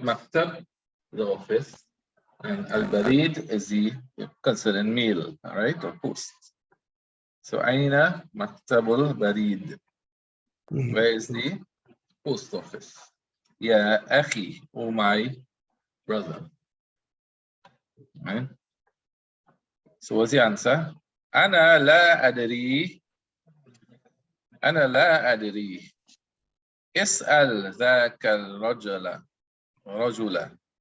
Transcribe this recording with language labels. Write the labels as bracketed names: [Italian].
[English] مكتب, the office. And al-barid is the considered mail. All right? Or post. [Arabic] So أين مكتب البريد? [English] Where is the post office? [Arabic] يا أخي, [English] oh my brother. Right? So what's the answer? [Arabic] أنا لا أدري. أنا لا أدري. اسأل ذاك الرجل. رجلا.